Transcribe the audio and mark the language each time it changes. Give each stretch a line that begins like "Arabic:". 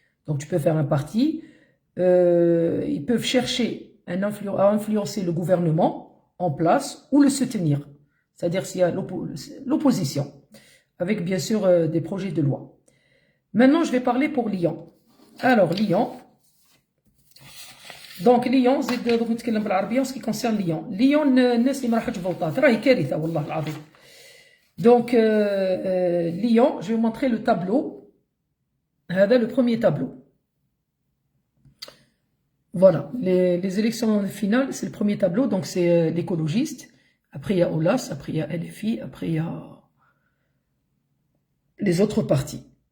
French: Donc tu peux faire un parti, ils peuvent chercher à influencer le gouvernement en place ou le soutenir, c'est-à-dire s'il y a l'opposition, avec bien sûr des projets de loi. Maintenant je vais parler pour Lyon. Alors Lyon, donc Lyon
Arabic: زيد دوك نتكلم بالعربيه
French: en ce qui concerne Lyon.
Arabic: Lyon الناس اللي ما راحتش فوطات راهي كارثه والله العظيم.
French: Donc Lyon, je vais vous montrer le tableau.
Arabic: هذا
French: le premier tableau. Voilà, les élections finales, c'est le premier tableau, donc c'est l'écologiste, après il y a OLAS, après il y a LFI, après il y a les autres partis.